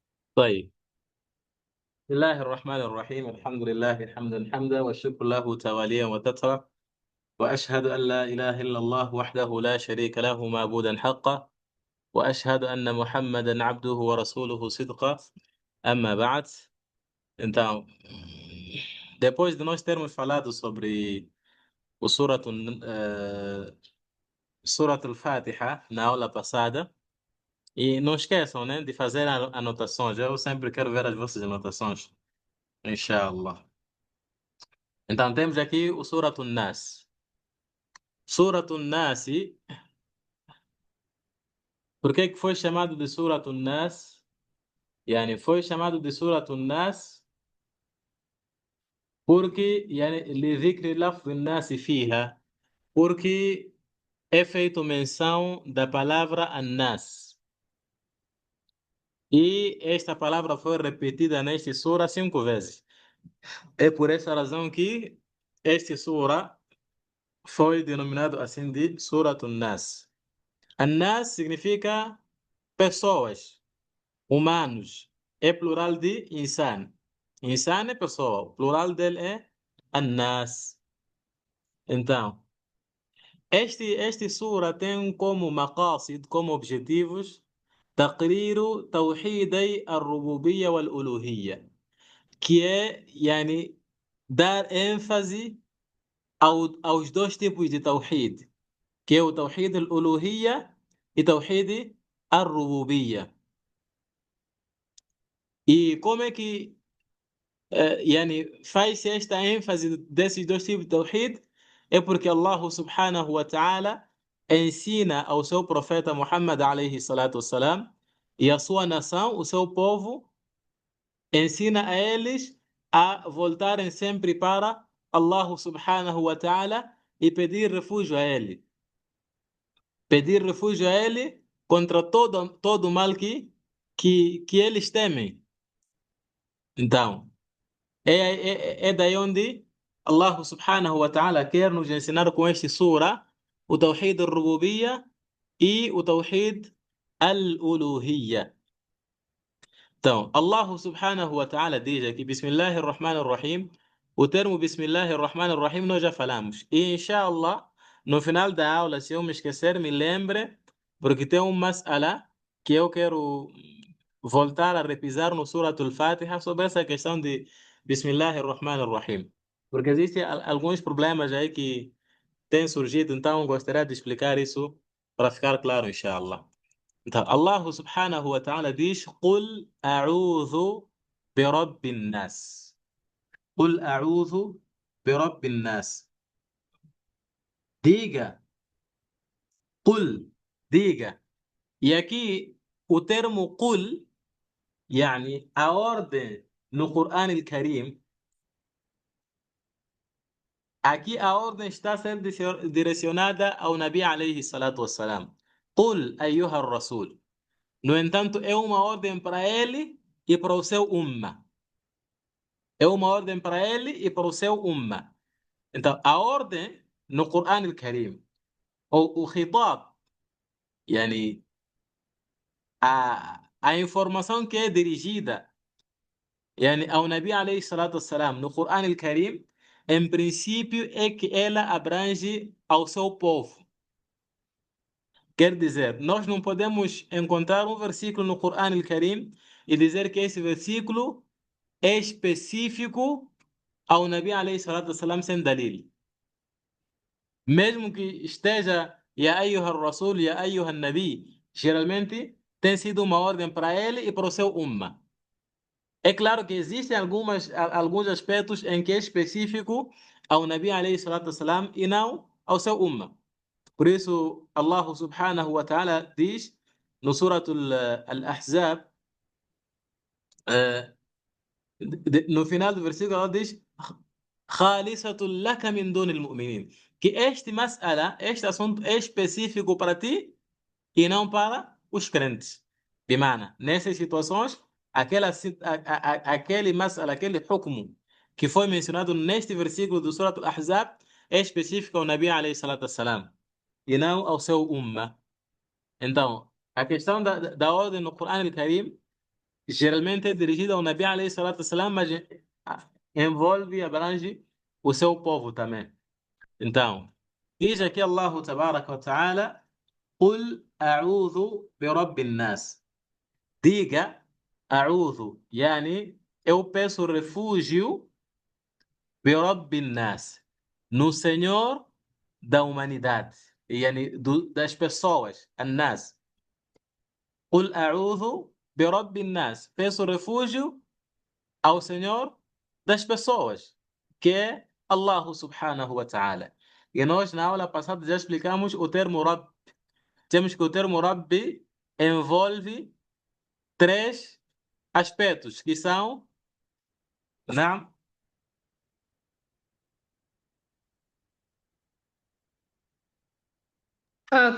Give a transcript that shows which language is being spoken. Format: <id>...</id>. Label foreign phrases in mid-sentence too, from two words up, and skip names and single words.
<ar>طيب، بسم الله الرحمن الرحيم. الحمد لله حمدا والشكر له تواليا وتترى، وأشهد أن لا إله إلا الله وحده لا شريك له معبودا حقا، وأشهد أن محمدا عبده ورسوله صدقا. أما بعد,</ar> <pt>então, depois de nós termos falado sobre o Surat al-Fatiha na aula passada, e não esqueçam, né, de fazer anotações. Eu sempre quero ver as vossas anotações, inshallah. Então, temos aqui o Surat al-Nas. Surat al-Nas, por que que foi chamado de Surat al-Nas? Yani, foi chamado de Surat al-Nas porque</pt> <ar>لذكر لفظ الناس فيها,</ar> <pt>porque é feito menção da palavra An-Nas. E esta palavra foi repetida neste sura 5 vezes. É por essa razão que este sura foi denominado assim de Surat al-Nas. An-Nas significa pessoas, humanos. É plural de insan. Insan é pessoa. O plural dele é An-Nas. Então, este sura tem como maqasid, como objetivos,</pt> <ar>تقرير توحيدي الربوبية والألوهية,</ar> <pt>que é, dar ênfase aos dois tipos de tawhid, que é o</pt> <ar>توحيد الألوهية</ar> <pt>e</pt> <ar>توحيد الربوبية.</ar> <pt>E como é que faz esta ênfase desses dois tipos de tawhid? É porque</pt> <ar>الله سبحانه وتعالى</ar> <pt>ensina ao seu profeta</pt> <ar>محمد عليه الصلاة والسلام</ar> <pt>e a sua nação, o seu povo, ensina a eles a voltarem sempre para</pt> <ar>الله سبحانه وتعالى</ar> <pt>e pedir refúgio a ele. Pedir refúgio a ele contra todo o mal que eles temem. Então, é daí onde</pt> <ar>الله سبحانه وتعالى</ar> <pt>quer nos ensinar com este sura o</pt> <ar>توحيد الربوبية</ar> <pt>e o</pt> <ar>توحيد الألوهية.</ar> <pt>Então,</pt> <ar>الله سبحانه وتعالى</ar> <pt>diz aqui, Bismillahirrahmanirrahim. O termo Bismillahirrahmanirrahim nós já falamos. E, inshallah, no final da aula, se eu me esquecer, me lembre, porque tem um mas'ala que eu quero voltar a repisar no Suratul Fatiha sobre essa questão de Bismillahirrahmanirrahim. Porque existem alguns problemas aí que têm surgido, então gostaria de explicar isso para ficar claro, inshallah. Então,</pt> <ar>الله سبحانه وتعالى قل أعوذ برب الناس. قل أعوذ برب الناس.</ar> <pt>Diga, qul, diga. E aqui o termo qul, a ordem no Corão Karim, aqui a ordem está sendo direcionada ao</pt> <ar>النبي عليه الصلاة والسلام. قل أيها الرسول.</ar> <pt>No entanto, é uma ordem para ele e para o seu umma. É uma ordem para ele e para o seu umma. Então, a ordem no Corão Karim, ou o khitab, yani, a informação que é dirigida ao</pt> <ar>النبي عليه الصلاة والسلام</ar> <pt>no Corão Karim, em princípio é que ela abrange ao seu povo. Quer dizer, nós não podemos encontrar um versículo no Corão Karim e dizer que esse versículo é específico ao</pt> <ar>النبي عليه الصلاة والسلام</ar> <pt>sem dalil. Mesmo que esteja</pt> <ar>يا أيها الرسول، يا أيها النبي,</ar> <pt>geralmente tem sido uma ordem para ele e para o seu umma. É claro que existem alguns aspectos em que é específico ao</pt> <ar>النبي عليه الصلاة والسلام</ar> <pt>e não ao seu umma. Por isso,</pt> <ar>الله سبحانه وتعالى</ar> <pt>diz no Suratul Al-Ahzab, eh, no final do versículo, ela diz</pt> <ar>خالصة لك من دون المؤمنين,</ar> <pt>que este assunto é específico para ti e não para os crentes. Bimana, nessas situações, aquele hukmu que foi mencionado neste versículo do Surat Al-Ahzab é específico ao</pt> <ar>النبي عليه الصلاة والسلام</ar> <pt>e não ao seu umma. Então, a questão da ordem no Corão Karim geralmente é dirigido ao</pt> <ar>النبي عليه الصلاة والسلام,</ar> <pt>mas envolve e abrange o seu povo também. Então, diz aqui</pt> <ar>الله تبارك وتعالى, قل أعوذ برب الناس.</ar> <pt>Diga, أعوذ, yani eu peço refúgio</pt> <ar>برب الناس,</ar> <pt>no Senhor da humanidade, yani das pessoas,</pt> <ar>الناس. قل أعوذ برب الناس,</ar> <pt>peço refúgio ao Senhor das pessoas, que é</pt> <ar>الله سبحانه وتعالى.</ar> <pt>E nós, na aula passada, já explicamos o termo Rabb. Temos que o termo Rabbi envolve três aspectos, que são, não, A</pt>